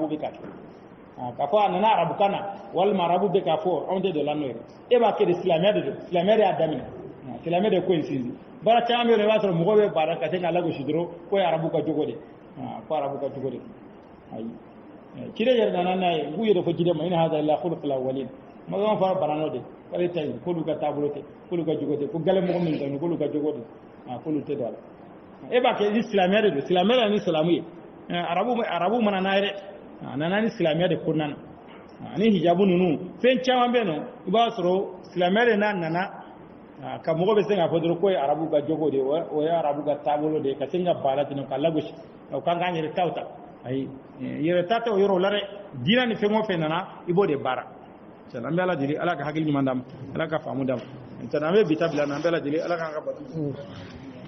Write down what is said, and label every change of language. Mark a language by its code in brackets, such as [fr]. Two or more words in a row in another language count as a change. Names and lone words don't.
[bm] bɛ ka kɛ k'a fɔ a nana arabukan na walima arabu bɛ k'a fɔ anw tɛ don la n'o ye e b'a kɛ de silamɛ de don silamɛ de y'a daminɛ silamɛ de ko in sinsin baara caman bɛ yen i b'a sɔrɔ mɔgɔ bɛ baara ka se k'a lagosi dɔrɔn ko ye arabu ka jogo de ko arabu ka jogo de ayi ciden yɛrɛ nana n'a ye k'u yɛrɛ fɔ ciden ma [ar] إن هذا إلا خلق الأولين [bm] mɔgɔ fara banano de k'ale ta yen k'olu ka taabolo tɛ k'olu ka jogo tɛ ko gale mɔgɔ min tɛ k'olu ka jogo de k'olu tɛ don a la e b'a kɛ ni silamɛ de don silamɛ de ni silamu ye arabu mana n'a ye dɛ a nana ni silamɛ de kɔnɔna na ani hijabu ninnu fɛn caman bɛ yen nɔ i b'a sɔrɔ silamɛ de n'a nana ka mɔgɔ bɛ se k'a fɔ dɔrɔn ko ye arabu ka jogo de ye o ye arabu ka taabolo de ye ka se ka baara ten ka lagosi o kan k'an yɛrɛ taw ta ayi yɛrɛ ta tɛ o yɔrɔ la dɛ diinɛ ni fɛn o fɛn nana i b'o de baara an bɛ ala deli ala ka hakili ɲuman d'a ma ala ka faamu d'a ma an bɛ bi ta bila an bɛ ala deli ala k'an ka bato